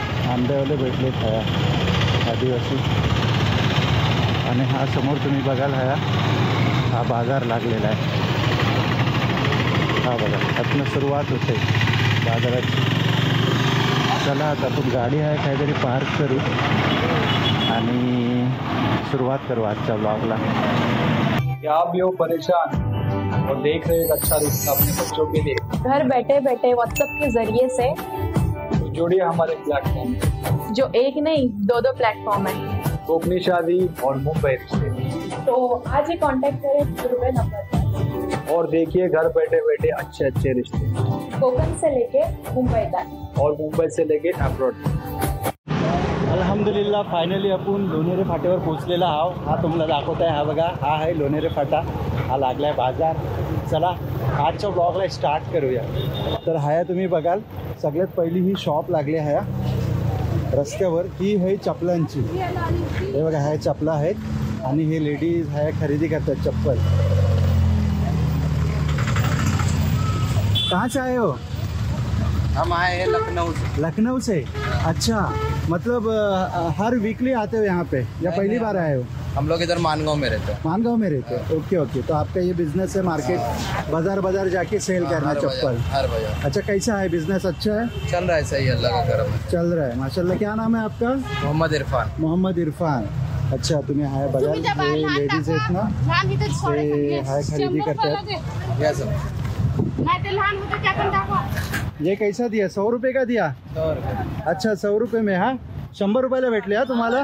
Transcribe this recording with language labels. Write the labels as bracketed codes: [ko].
[mr] आंब्यावाले भेटले खाया आदिवासी, आणि हा समोर तुम्ही बघाल हा बाजार लागलेला आहे। हा बघा, आतनं सुरुवात होते बाजाराची। चला आता आपण गाडी आहे काहीतरी पार्क करू आणि शुरुआत करू आजच्या ब्लॉगला। [hi] क्या आप भी हो परेशान और देख रहे हैं अच्छा रिश्ता अपने बच्चों के लिए? घर बैठे बैठे व्हाट्सएप के जरिए से तो जुड़िए हमारे प्लेटफॉर्म, जो एक नहीं 2 प्लेटफॉर्म है, कोकनी शादी और मुंबई रिश्ते। तो आज ही कांटेक्ट करें रुपए नंबर पर और देखिए घर बैठे बैठे अच्छे अच्छे रिश्ते, कोकण से लेके मुंबई तक और मुंबई से लेके अब्रॉड। [mr] अल्हम्दुलिल्लाह फायनली आपण लोणेरे फाट्यावर पोहोचलेला आहोत। हा तुम्हाला दाखवत आहे, हा बघा, हा आहे लोणेरे फाटा, हा लागला आहे बाजार। चला आजच्या ब्लॉगला स्टार्ट करूया। तर हा तुम्ही बघाल सगळ्यात पहिली ही शॉप लागली आहे रस्त्यावर, ही आहे चपलांची। हे बघा, ह्या चपला आहेत आणि हे लेडीज ह्या खरेदी करतात चप्पल। [hi] कहाँ से आए हो? हम आए हैं लखनऊ से। लखनऊ से? अच्छा, मतलब हर वीकली आते हो यहाँ पे या पहली बार आए हो? हम लोग इधर मानगांव में रहते हैं। मानगांव में रहते हो? Okay okay. तो आपका ये बिजनेस है, मार्केट बाजार बाजार जाके सेल करना चप्पल? हर बाजार। अच्छा, कैसा है बिजनेस? अच्छा है, चल रहा है, सही, अल्लाह का करम है, चल रहा है माशाल्लाह। क्या नाम है आपका? मोहम्मद इरफान। मोहम्मद इरफान। [mr] अच्छा, तुम्ही हाय बघाल हे लेडीज आहेत ना, ते हाय खरेदी करतात। [hi] या सब ये कैसा दिया? 100 रुपये का दिया? 100 रुपये। अच्छा, 100 रुपये में? [mr] हा 100 रुपयाला भेटले हा तुम्हाला?